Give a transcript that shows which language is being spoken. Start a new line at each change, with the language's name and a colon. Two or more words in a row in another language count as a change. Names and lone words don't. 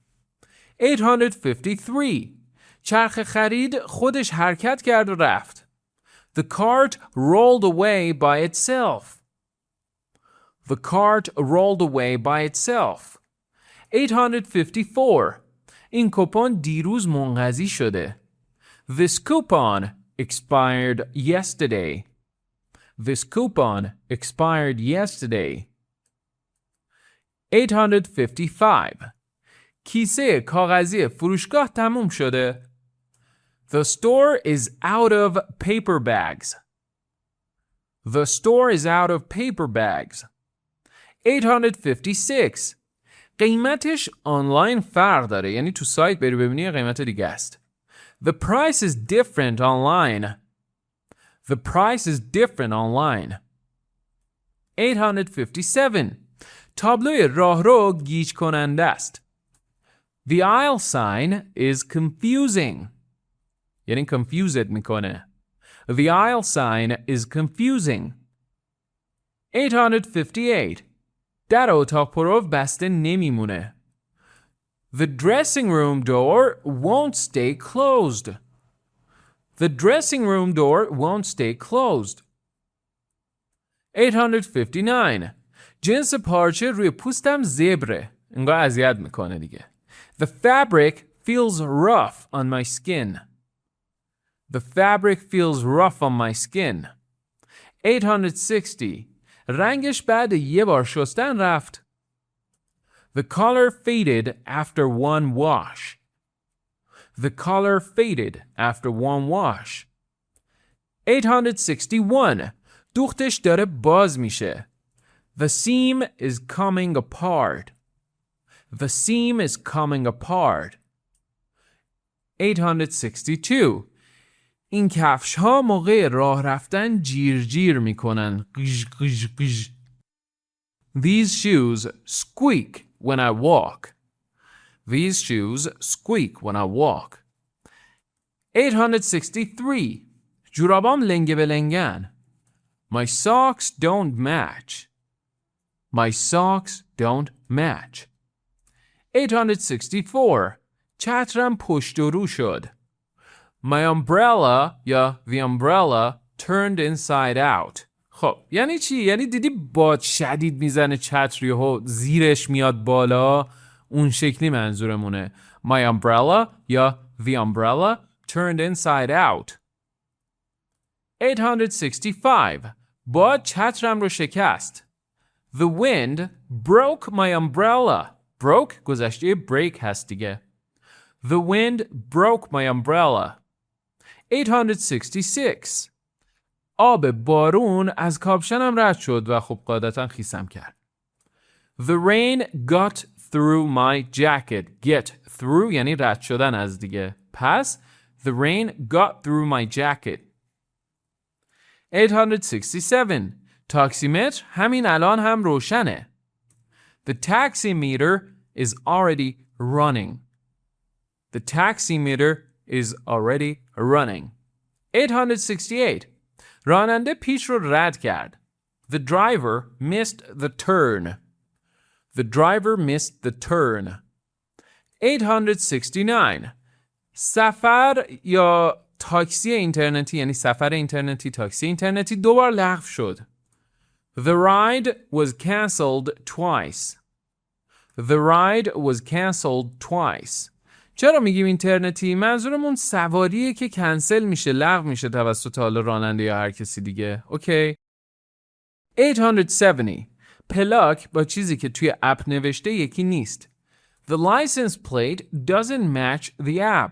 Persian: 853 چرخ خرید خودش حرکت کرد و رفت.
English: The cart rolled away by itself. The cart rolled away by itself.
Persian: 854 این کوپن دیروز منقضی شده.
English: This coupon expired yesterday. This coupon expired yesterday.
Persian: 855 کیسه کاغذی فروشگاه تموم شده.
English: The store is out of paper bags. The store is out of paper bags.
Persian: 856 قیمتش آنلاین فرق داره، یعنی تو سایت بری ببینی قیمت دیگه است.
English: The price is different online. The price is different online.
Persian: 857 تابلوی راهرو گیج کننده است.
English: The aisle sign is confusing.
Persian: یعنی confused میکنه.
English: The aisle sign is confusing.
Persian: 858 در اتاق پرو بسته نمیمونه.
English: The dressing room door won't stay closed. The dressing room door won't stay closed.
Persian: 859 جنس پارچه روی پوستم زبره. انگار اذیت میکنه دیگه.
English: The fabric feels rough on my skin. The fabric feels rough on my skin.
Persian: 860 رنگش بعد یه بار شستن رفت.
English: The color faded after one wash. The color faded after one wash.
Persian: 861 دوختش داره باز میشه.
English: The seam is coming apart. The seam is coming apart.
Persian: 862 این کفش ها موقع راه رفتن جیر جیر میکنن. قش قش قش.
English: These shoes squeak when I walk. These shoes squeak when I walk.
Persian: 863 جورابام لنگه به لنگن.
English: My socks don't match. My socks don't match.
Persian: 864 چترم پشت و رو شد.
English: My umbrella یا the umbrella turned inside out.
Persian: خب یعنی چی؟ یعنی دیدی باد شدید میزنه چتر یهو زیرش میاد بالا، اون شکلی منظورمونه.
English: My umbrella یا the umbrella turned inside out.
Persian: 865 باد چترم رو شکست.
English: The wind broke my umbrella.
Persian: Broke گذشته break هست دیگه.
English: The wind broke my umbrella.
Persian: 866 آب بارون از کاپشنم رد شد و خب قاعدتا خیسم کرد.
English: The rain got through my jacket. Get through
Persian: یعنی رد شدن از دیگه.
English: پس the rain got through my jacket.
Persian: 867 تاکسیمتر همین الان هم روشنه.
English: The taximeter is already running. The taximeter is already running.
Persian: 868 راننده پیش رو رد کرد.
English: The driver missed the turn. The driver missed the turn.
Persian: 869 سفر یا تاکسی اینترنتی یعنی سفر اینترنتی تاکسی اینترنتی دوبار لغو شد.
English: The ride was cancelled twice. The ride was cancelled twice.
Persian: چرا میگیم اینترنتی؟ منظورمون سواریه که کنسل میشه، لغو میشه توسط حالا راننده یا هر کسی دیگه. اوکی. 870 پلاک با چیزی که توی اپ نوشته یکی نیست.
English: The license plate doesn't match the app.